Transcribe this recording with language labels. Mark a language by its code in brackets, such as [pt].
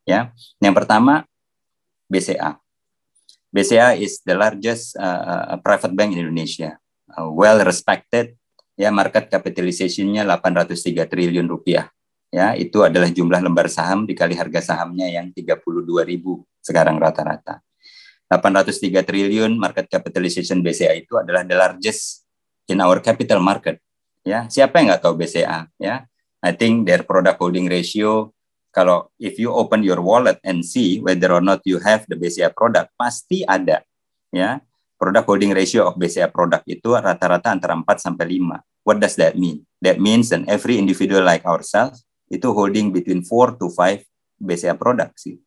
[en] Ya, [id] yang pertama [en] BCA. BCA is the largest private bank in Indonesia, well respected. [id] Ya, [en] market capitalization- [id] nya 803 triliun rupiah. Ya, itu adalah jumlah lembar saham dikali harga sahamnya yang 32.000 sekarang rata-rata. [en] 803 triliun market capitalization BCA [id] itu adalah [en] the largest in our capital market. [id] Ya, siapa yang nggak tahu BCA? [en] Ya, I think their product holding ratio, kalau if you open your wallet and see whether or not you have the BCA product, [id] pasti ada. [en] Ya, product holding ratio of BCA product itu [id] rata-rata antara 4 sampai 5. [en] What does that mean? That means that every individual like ourselves itu holding between 4 to 5 BCA products.